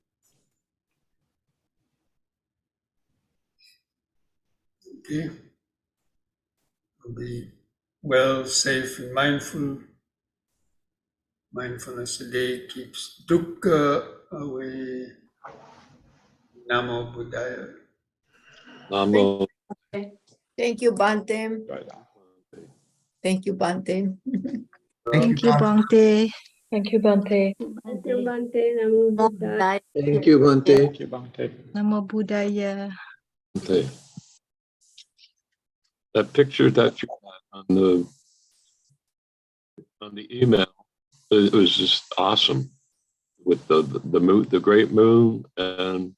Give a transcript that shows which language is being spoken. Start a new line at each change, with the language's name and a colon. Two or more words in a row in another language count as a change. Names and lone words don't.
English: Okay. Be well, safe, and mindful. Mindfulness a day keeps dukkha away.
Pali: Namo Buddhaya. Namo.
English: Thank you, Bhante. Thank you, Bhante. Thank you, Bhante. Thank you, Bhante. Thank you,
Pali: Bhante. Namo Buddhaya.
English: Thank you, Bhante. Thank you, Bhante.
Pali: Namo Buddhaya.
English: Bhante. That picture that you had on the email, it was just awesome with the moon, the great moon, and